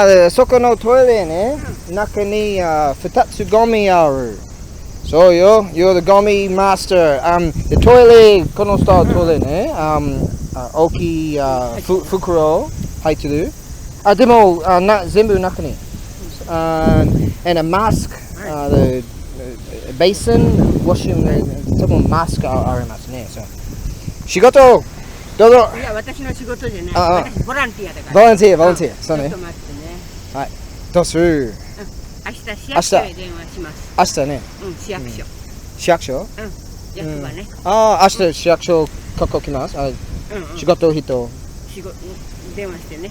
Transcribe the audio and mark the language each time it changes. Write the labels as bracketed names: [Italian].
[Japanese] そこのトイレね、中に2つゴミある。そうよ、 [English] you're the gomi master. The toilet, [Japanese] この人トイレね、大きい袋入ってる。でも全部中に。 [English] And a mask, the basin, washing, [Japanese] 多分マスクありますね。仕事どうぞ。いや、私の仕事じゃない。私ボランティアだから。ボランティア、そうね。ちょっと待ってね。はい。どうする？明日市役所へ電話します。明日ね。市役所。市役所？役場ね。明日市役所ここ来ます。仕事人。電話してね。